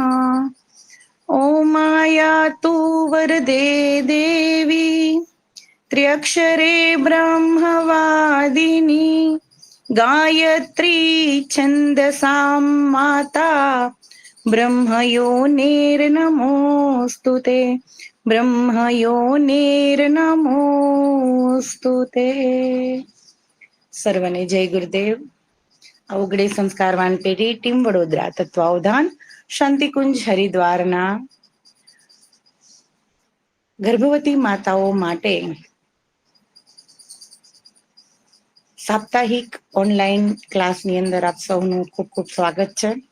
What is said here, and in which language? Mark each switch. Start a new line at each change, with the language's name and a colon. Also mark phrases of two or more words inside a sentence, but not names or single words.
Sanskrit: ॐ आयातु वरदे देवी त्र्यक्षरे ब्रह्मवादिनी गायत्री छन्दसां माता ब्रह्मयोनिर्नमोऽस्तु ते ब्रह्मयोनिर्नमोऽस्तु ते।
Gujarati: સર્વને જય ગુરુદેવ. અવગડે સંસ્કારવાન પેઢી ટીમ વડોદરા તત્વાવધાન શાંતિકુંજ હરિદ્વારના ગર્ભવતી માતાઓ માટે સાપ્તાહિક ઓનલાઈન ક્લાસની અંદર આપ સૌનું ખૂબ ખૂબ સ્વાગત છે.